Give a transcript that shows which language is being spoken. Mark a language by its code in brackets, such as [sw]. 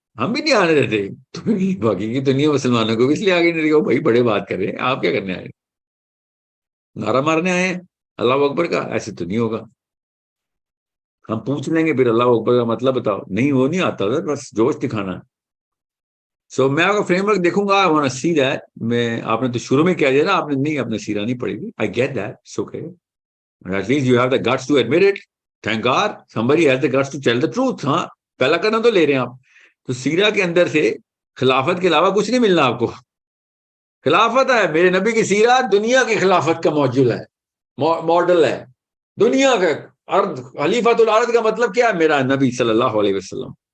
[ur] ہم بھی نہیں آنے دیتے تو باقی کی دنیا مسلمانوں کو بھی اس لیے آگے نہیں رہے. بھائی بڑے بات کر رہے ہیں, آپ کیا کرنے آئے, نعرہ مارنے آئے ہیں اللہ اکبر کا؟ ایسے تو نہیں ہوگا. ہم پوچھ لیں گے پھر اللہ اکبر کا مطلب بتاؤ, نہیں وہ نہیں آتا تھا, بس جوش دکھانا. سو میں آپ کا فریم ورک دیکھوں گا, [en] I want to see that. [ur] میں آپ نے تو شروع میں کہہ دیا نا, آپ نے نہیں اپنے سیرہ نہیں پڑھی ہوئی. [en] I get that, it's okay. At least you have the guts to admit it. Thank God somebody has the guts to tell the truth. [ur] ہاں پہلا قدم تو لے رہے ہیں آپ. تو سیرہ کے اندر سے خلافت کے علاوہ کچھ نہیں ملنا آپ کو. خلافت ہے, میرے نبی کی سیرہ دنیا کی خلافت کا موجود ہے, ماڈل ہے دنیا کا. ارض خلیفۃ الارض کا مطلب کیا ہے؟ میرا نبی صلی اللہ علیہ وسلم.